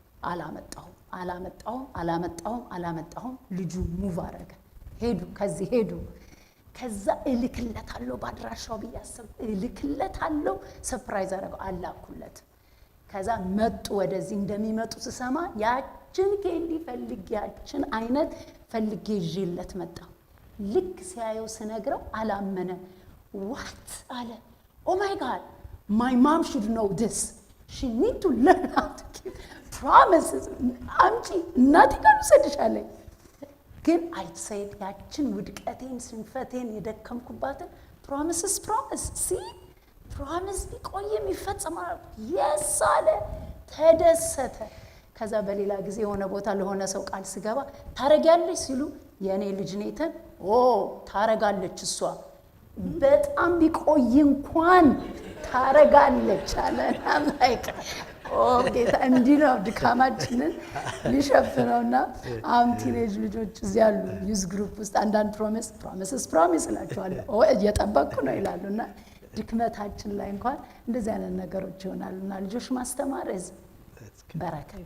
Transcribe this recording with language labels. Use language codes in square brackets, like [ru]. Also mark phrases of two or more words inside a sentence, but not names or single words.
[am] አላመጣሁም። ልጁ ሙቭ አረገ። ከዚህ ሄዱ። ከዛ እልክለታለሁ ባድራሻው ብያሰብ እልክለታለሁ። ሰርፕራይዝ አረገው አላኩለት። ከዛ መጡ። ወደዚህ እንደሚመጡ ስሰማ ያችን ኬንዲ ያችን አይነት ፈልጌ ይዤለት መጣሁ። ልክ ሲያየው ስነግረው አላመነ። ዋት አለ። [en] Oh my God, my mom should know this. She need to learn how to keep promises. [am] አምጪ እናቴ ጋር ልውሰድሻለሁ። ግን [en] I said [am] ያችን ውድቀቴን ስንፈቴን የደከምኩባትን [en] promise see promise [am] ቢቆይም ይፈጸማል። yes አለ። ተደሰተ። ከዛ በሌላ ጊዜ የሆነ ቦታ ለሆነ ሰው ቃል ስገባ ታረጋለች ሲሉ የኔ ልጅ ኔተን ታረጋለች እሷ በጣም ቢቆይ እንኳን ታረጋለች አለና ላይክ ጌታ እንዲህ ነው ድካማችንን ሊሸፍነውና አሁን ቲኔጅ ልጆች እዚህ ያሉ [en] youth group [am] ውስጥ አንዳንድ ፕሮሚስ እላቸዋለሁ እየጠበቅኩ ነው ይላሉና ድክመታችን ላይ እንኳን እንደዚህ አይነት ነገሮች ይሆናሉና ልጆች ማስተማር በረከት